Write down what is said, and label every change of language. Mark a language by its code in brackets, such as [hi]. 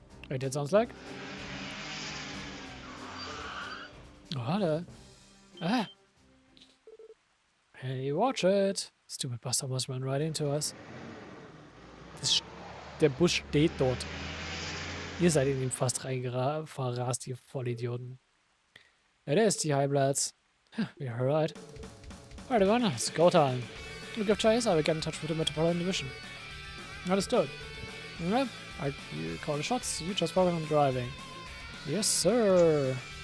[en] Wait, that sounds like... Oh, hello. Ah! Hey, watch it! Stupid bastard must run right into us. [de] Der Bus steht dort. Ihr seid in ihn fast reingerast, ihr Vollidioten. [en] It is the high bloods. You're right. Alright, everyone, it's go time. We'll give chase, I will get in touch with the Metropolitan Division. Understood. Yep, you call the shots, you just focus on driving. Yes, sir.